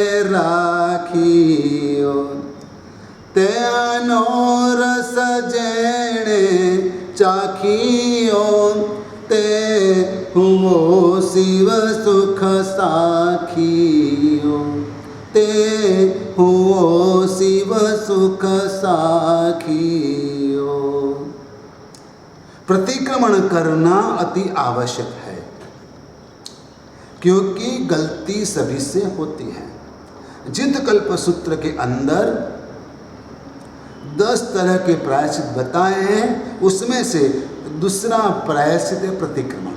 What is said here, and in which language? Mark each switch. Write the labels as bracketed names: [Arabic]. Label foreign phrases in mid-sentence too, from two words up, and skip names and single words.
[Gujarati] રાખિયો તે અનોરસ જેણે ચાખિયો તે હુઓ શિવ સુખ સાખિયો તે હુઓ શિવ સુખ સાખિયો ते हुओ शिव सुख साखियो। [Hindi] प्रतिक्रमण करना अति आवश्यक है, क्योंकि गलती सभी से होती है। जित कल्प सूत्र के अंदर 10 तरह के प्रायश्चित बताए हैं, उसमें से दूसरा प्रायश्चित है प्रतिक्रमण।